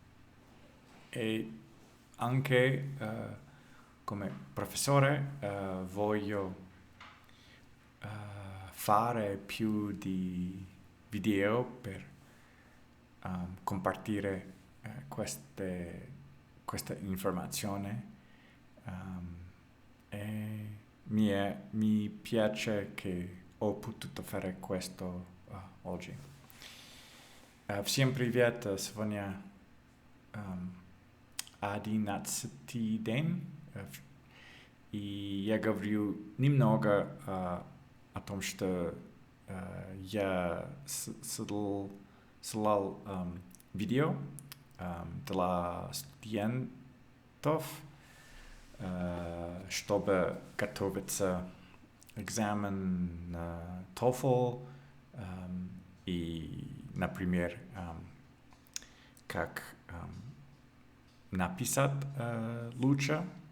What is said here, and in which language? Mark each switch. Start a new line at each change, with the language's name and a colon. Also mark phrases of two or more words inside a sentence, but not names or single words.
Italian: anche come professore voglio fare più di video per compartire questa informazione e mi piace che ho potuto fare questo oggi.
Russian: Всем привет, сегодня 11 день И я говорю немного о том, что я ссылал видео для студентов, чтобы готовиться к экзамен на TOEFL и, например, как написать лучше.